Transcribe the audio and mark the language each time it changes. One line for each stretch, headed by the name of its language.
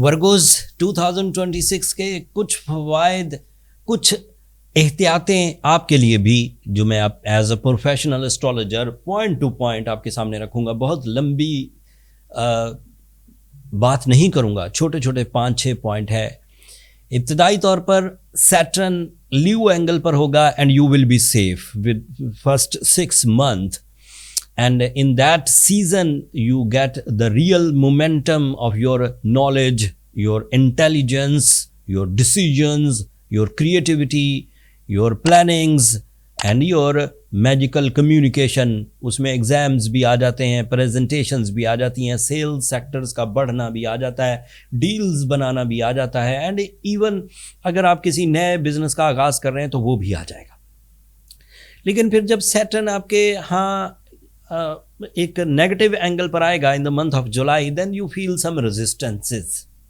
Urdu: ورگوز 2026 کے کچھ فوائد، کچھ احتیاطیں آپ کے لیے بھی جو میں آپ as a professional astrologer point to point آپ کے سامنے رکھوں گا. بہت لمبی بات نہیں کروں گا، چھوٹے چھوٹے 5-6 پوائنٹ ہے. ابتدائی طور پر سیٹرن لیو اینگل پر ہوگا
English: And you will be safe with first 6 months. And in that season, you get the real momentum of your knowledge, your intelligence, your decisions, your creativity, your plannings, and your magical communication.
Urdu: اس میں exams بھی آ جاتے ہیں، presentations بھی آ جاتی ہیں، sales sectors کا بڑھنا بھی آ جاتا ہے، ڈیلز بنانا بھی آ جاتا ہے، اینڈ ایون اگر آپ کسی نئے بزنس کا آغاز کر رہے ہیں تو وہ بھی آ جائے گا. لیکن پھر جب سیٹرن آپ کے ہاں ایک نیگیٹو اینگل پر آئے گا
English: In the month of July, then you feel some resistances.